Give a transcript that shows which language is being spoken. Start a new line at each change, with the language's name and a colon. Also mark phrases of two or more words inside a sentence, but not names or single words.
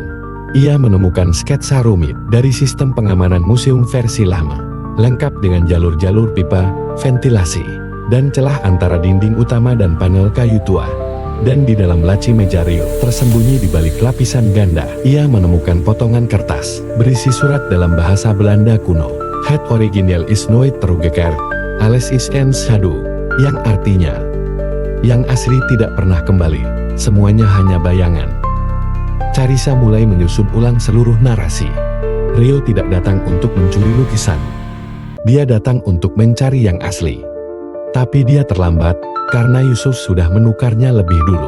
Indonesian: Ia menemukan sketsa rumit dari sistem pengamanan museum versi lama, lengkap dengan jalur-jalur pipa, ventilasi, dan celah antara dinding utama dan panel kayu tua. Dan di dalam laci meja Rio, tersembunyi di balik lapisan ganda, ia menemukan potongan kertas berisi surat dalam bahasa Belanda kuno.
Dutch: Het origineel is nooit teruggekeerd, alles is eens schaduw,
Indonesian: yang artinya, yang asli tidak pernah kembali, semuanya hanya bayangan. Carissa mulai menyusun ulang seluruh narasi. Rio tidak datang untuk mencuri lukisan. Dia datang untuk mencari yang asli. Tapi dia terlambat, karena Yusuf sudah menukarnya lebih dulu.